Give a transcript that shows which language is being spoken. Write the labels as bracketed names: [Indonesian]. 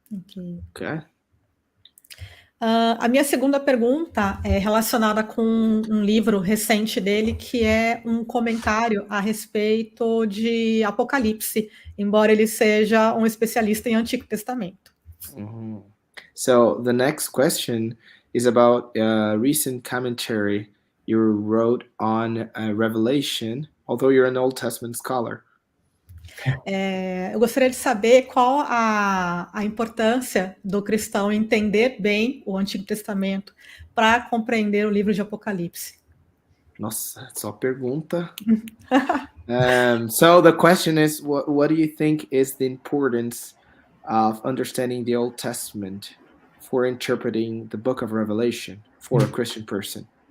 [English] Okay. [Portuguese] A minha segunda pergunta é relacionada com um livro recente dele, que é um comentário a respeito de Apocalipse, embora ele seja um especialista em Antigo Testamento. Uhum. [English] So the next question is about a recent commentary you wrote on Revelation, although you're an Old Testament scholar. [Portuguese] Eu gostaria de saber qual a importância do cristão entender bem o Antigo Testamento para compreender o livro de Apocalipse. Nossa, só pergunta. [English] So the question is, what do you think is the importance of understanding the Old Testament for interpreting the book of Revelation for a Christian person?